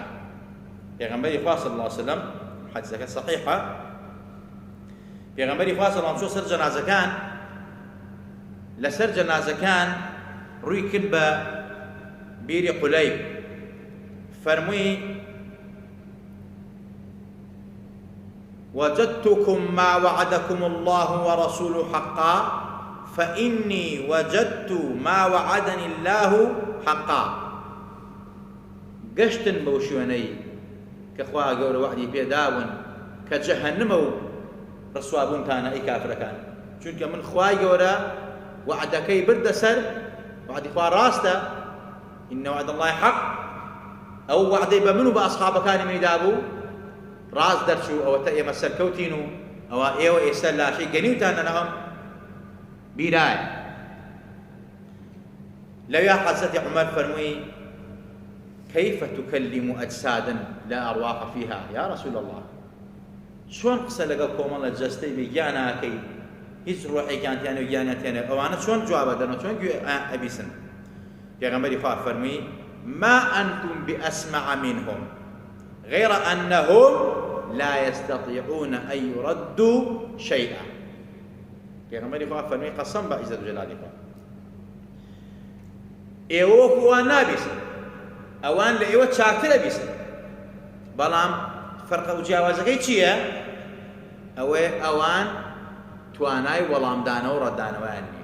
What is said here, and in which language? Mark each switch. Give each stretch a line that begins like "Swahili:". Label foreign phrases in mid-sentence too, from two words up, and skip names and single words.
Central Kurdish: پێغەمبەری خوا
Arabic: صلی الله علیه وسلم
Central Kurdish: حەدیثەکە صەحیحە پێغەمبەری خوا
Arabic: صلی الله علیه وسلم
Central Kurdish: چووە سەر جەنازەکان لەسەر جەنازەکان ڕووی کرد بە بیری قولەیب فەرمووی
Arabic: وجدتكم ما وعدكم الله ورسوله حقا فإني وجدت ما وعدني الله حقا.
Central Kurdish: گەشتن بەو شوێنەی کە خوا گەورە وعدی پێداون کە جەهەنەمە و ڕسوابوونتانە ئەی کافرەکان، چونکە من خوای گەورە وعدەکەی بردە سەر وعدی خوا ڕاستە
Arabic: إن وعد الله حق.
Central Kurdish: ئەو وعدەی بە من و بە ئەسحابەکانی منی دابوو ڕاست دەرچوو ئەوەتە ئێمە سەرکەوتین و ئەوە ئێوە ئێستا لاشەی گەنیوتان لەنەوەم بیرایە. لەویا حەزرەتی عومەر فەرمووی
Arabic: كيف تكلم أجسادا لا أرواح فيها يا رسول الله.
Central Kurdish: شلون قسە لەگەڵ کۆمەڵە جەستەی بێ گیاناکەی هیچ ڕۆحێکیانتیانە و گیانەتیانە ئەوانە چۆن جوابە دەنەوە چۆن گوێ ئەبیسن. پێغەمبەری خوا فەرمووی
Arabic: ما أنتم بأسمع منهم غير أنهم لا يستطيعون أن يردوا شيئا.
Central Kurdish: پێغەمبەری خوا فەرمووی قەسەم بە عیزەت و جەلالی خوا ئێوە وەکو ئەوان نابیسن، ئەوان لە ئێوە چاکترە بیسن، بەڵام فەرقە و جیاوازەکەی چییە؟ ئەوەیە ئەوان توانای وەڵامدانەوە و ڕەتدانەوەیان نییە.